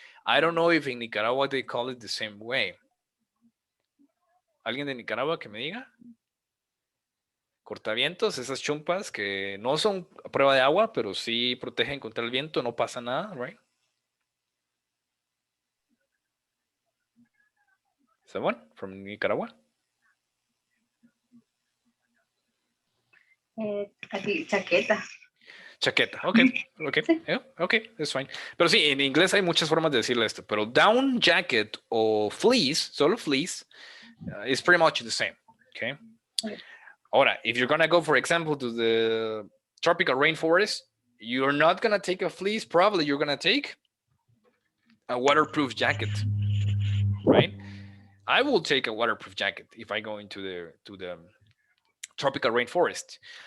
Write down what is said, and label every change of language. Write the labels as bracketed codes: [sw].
[en] I don't know if in Nicaragua they call it the same way. [es] ¿Alguien de Nicaragua que me diga? Cortavientos, esas chumpas que no son a prueba de agua, pero sí protegen contra el viento, no pasa nada, right? [en] Someone from Nicaragua? [es] Aquí, chaqueta. [en] Chaqueta, okay. Yeah, okay, that's fine. [es] Pero sí, en inglés hay muchas formas de decirle esto, pero [en] down jacket [es] o fleece, solo fleece, [en] is pretty much the same, okay? [es] Ahora, [en] if you're gonna go, for example, to the tropical rainforest, you're not gonna take a fleece, probably you're gonna take a waterproof jacket, right? I will take a waterproof jacket if I go into the tropical rainforest.